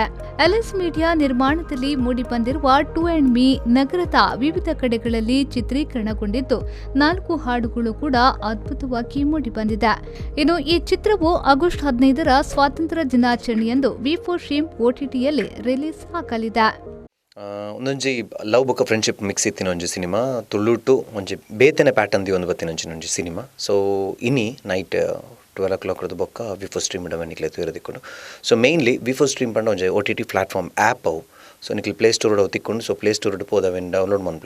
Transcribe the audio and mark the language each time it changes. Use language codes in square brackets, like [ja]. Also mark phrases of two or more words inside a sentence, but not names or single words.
[kn] ಎಲ್ಎಸ್ ಮೀಡಿಯಾ ನಿರ್ಮಾಣದಲ್ಲಿ ಮೂಡಿಬಂದಿರುವ ಟು ಆ್ಯಂಡ್ ಮೀ ನಗರದ ವಿವಿಧ ಕಡೆಗಳಲ್ಲಿ ಚಿತ್ರೀಕರಣಗೊಂಡಿದ್ದು 4 ಹಾಡುಗಳು ಕೂಡ ಅದ್ಭುತವಾಗಿ ಮೂಡಿಬಂದಿದೆ. ಇನ್ನು ಈ ಚಿತ್ರವು ಆಗಸ್ಟ್ 15ರ ಸ್ವಾತಂತ್ರ್ಯ ದಿನಾಚರಣೆಯಂದು ವಿ4 ಸ್ಟ್ರೀಮ್ OTTಯಲ್ಲಿ ರಿಲೀಸ್ ಆಗಲಿದೆ. [tcy] ಒಂದೊಂಜಿ ಲವ್ ಬೊಕ್ಕ [en] friendship mix [tcy] ಇತ್ತಿನ ಒಂಜಿ ಸಿನಿಮಾ ತುಳುಟು ಒಂಜಿ ಬೇತೆನೆ ಪ್ಯಾಟರ್ನ್ ದಿ ಒಂದು ಬತ್ತಿನ ಒಂಜಿ ಸಿನಿಮಾ. ಸೊ ಇನಿ ನೈಟ್ 12 o'clock ಬೊಕ್ಕ ವಿ4 ಸ್ಟ್ರೀಮ್ ನಿಕ್ಲೆ ತೂರದಿಕ್ಕೊಂಡು. [en] so mainly [tcy] ವಿ4 ಸ್ಟ್ರೀಮ್ ಪಂಡ ಒಂಜಿ [en] OTT platform app [tcy] ಅವು. ಸೊ ನಿಕ್ಲಿ ಪ್ಲೇ ಸ್ಟೋರ್ ಅವು ತಿಕ್ಕೊಂಡು ಸೊ ಪ್ಲೇ ಸ್ಟೋರ್ ಪೋದವೆನ್ ಡೌನ್ಲೋಡ್ ಮನ್ಪ್ಲೆ.